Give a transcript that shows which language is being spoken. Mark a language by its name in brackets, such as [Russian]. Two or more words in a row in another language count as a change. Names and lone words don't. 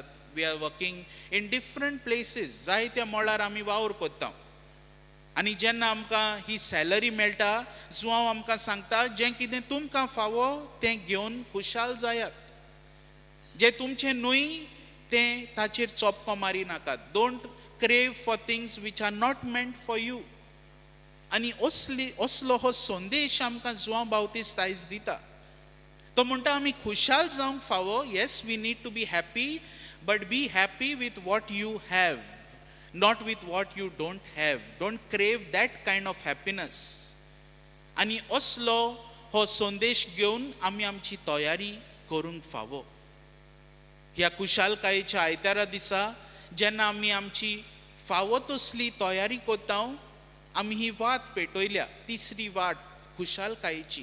[English] We are working in different places. [Konkani] जायत्या मळार आमी वावर कोत्ता. आनी जेन्ना आमकां ही सॅलरी मेळटा जुआंव आमकां सांगता जें कितें तुमकां फावो तें घेवन खुशाल जायात. जें तुमचें न्हय तें ताचेर चोपको मारी नाकात. [English] Don't crave for things which are not meant for you. [Konkani] आनी असलो हो संदेश आमकां जुआंव बावतिस्त आयज दिता. तो म्हणटा आमी खुशाल जावंक फावो. [English] Yes, we need to be happy, but be happy with what you have, not with what you don't have. Don't crave that kind of happiness. [Konkani] आणि असलो हो संदेश घेवन आमी आमची तयारी करूंक फावो. ह्या खुशालकायेच्या आयतारा दिसा जेन्ना आमी आमची फावो तसली तयारी करता आमी ही वाट पेटयल्या, तिसरी वाट खुशालकायेची.